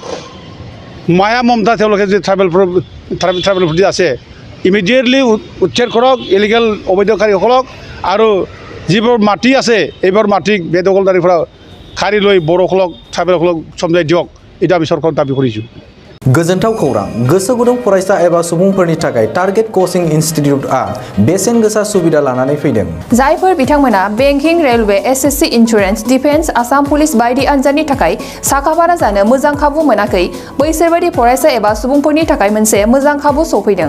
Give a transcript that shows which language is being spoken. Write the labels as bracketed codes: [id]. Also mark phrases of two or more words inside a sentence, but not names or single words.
[as] মায়া মমতা তেওঁলোকে যদি ট্ৰাইবেলৰ প্ৰতি আছে ইমিডিয়েটলি উচ্ছেদ কৰক ইলিগেল অবৈধকাৰীসকলক আৰু যিবোৰ মাটি আছে এইবোৰ মাটিক বেদখলদাৰীৰ পৰা খাৰি লৈ বড়োসকলক ট্ৰাইবেলসকলক সমজাই দিয়ক এটা আমি চৰকাৰক দাবী কৰিছোঁ [brx] गोजोनथाव खौरां गोसो गुदुं फरायसा एबा सुबुंफोरनि थाखाय [en] target coaching institute [brx] बेसेन गोसा सुबिदा लानानै फैदों जायफोर बिथांमोना [en] banking railway SSC insurance defence Assam police [brx] बायदि आनजादनि थाखाय साखाफारा जानो मोजां खाबु मोनाखै बैसोर बायदि फरायसा एबा सुबुंफोरनि थाखाय मोनसे मोजां खाबु सफैदों